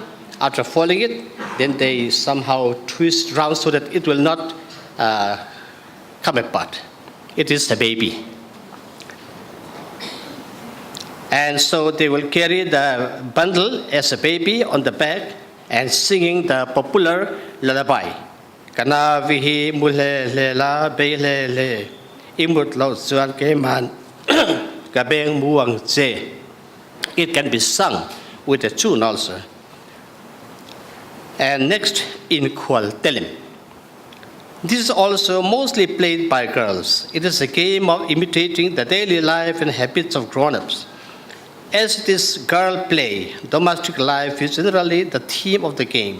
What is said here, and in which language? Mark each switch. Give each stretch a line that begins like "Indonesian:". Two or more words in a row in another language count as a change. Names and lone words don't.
English: After folding it, then they somehow twist round so that it will not come apart. It is a baby. And so they will carry the bundle as a baby on the back and singing the popular lullaby.
Tedim Chin: Kana vihi mule le la be le le imut lo zuan ke man ka beng muang che.
English: It can be sung with a tune also. And next, in Kual Telim. This is also mostly played by girls. It is a game of imitating the daily life and habits of grown-ups. As it is girl play, domestic life is generally the theme of the game.